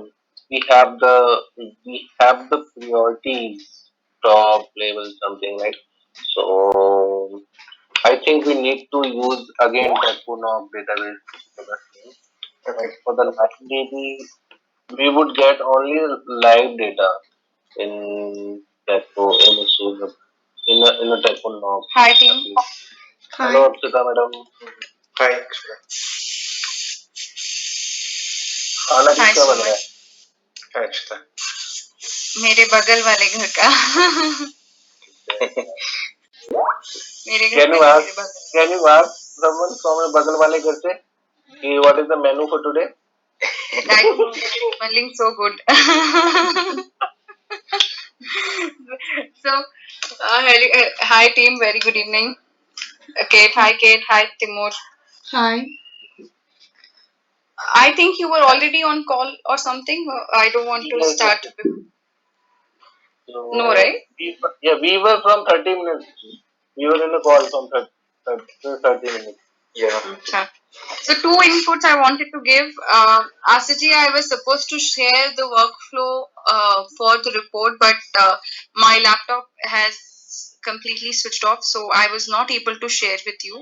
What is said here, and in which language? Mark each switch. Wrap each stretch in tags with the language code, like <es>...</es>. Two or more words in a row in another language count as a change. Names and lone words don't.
<en>We have the priorities top level something like so. I think we need to use again Takunog database for the same. But Okay. for the live DB, we would get only live data in Taku in a Sura- in a Takunog. Hi team. Hello, Hi. Akshita madam. Hi.</en> <hi>खाना</hi> <en>Hi</en> <hi>किसका बन रहा</hi> <en>Sumit.</en> <hi>है?</hi> <en>Hi, Akshita.</en> <hi>मेरे बगल वाले घर का मेरे घर</hi> <en>Can</en> <hi>का</hi> <en>you</en> <hi>नहीं</hi> <en>ask?</en> <hi>मेरे बगल</hi> <en>Can you ask someone from your</en> <hi>बगल वाले घर से कि</hi> <en>what is the menu for today? I don't know, they are smelling so good. So hi team, very good evening. Kate, hi Timur. Hi. I think you were already on call or something. I don't want to Yes, start. so No, right? we were from 30 minutes. We were in a call from 30 minutes. Yeah. Okay. So two inputs I wanted to give. Asaji, I was supposed to share the workflow for the report, but my laptop has completely switched off, so I was not able to share with you.</en>